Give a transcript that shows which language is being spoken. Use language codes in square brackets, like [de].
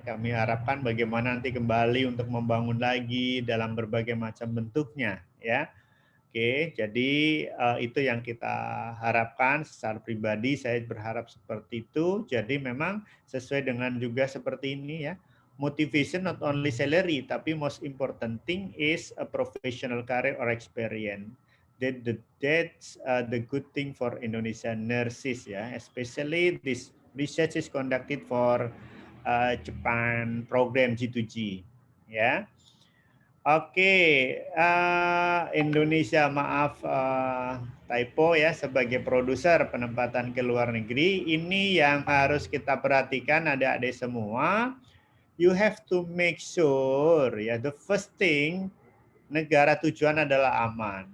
[id] Kami harapkan bagaimana nanti kembali untuk membangun lagi dalam berbagai macam bentuknya ya. Oke, jadi itu yang kita harapkan secara pribadi, saya berharap seperti itu. Jadi memang sesuai dengan juga seperti ini ya. [en] Motivation not only salary, tapi most important thing is a professional career or experience. That's the good thing for Indonesian nurses ya. Especially this research is conducted for Japan program G2G ya. [id] Oke, Indonesia maaf typo ya, sebagai produser penempatan ke luar negeri, ini yang harus kita perhatikan adik-adik semua. [en] You have to make sure ya, the first thing [id] negara tujuan adalah aman.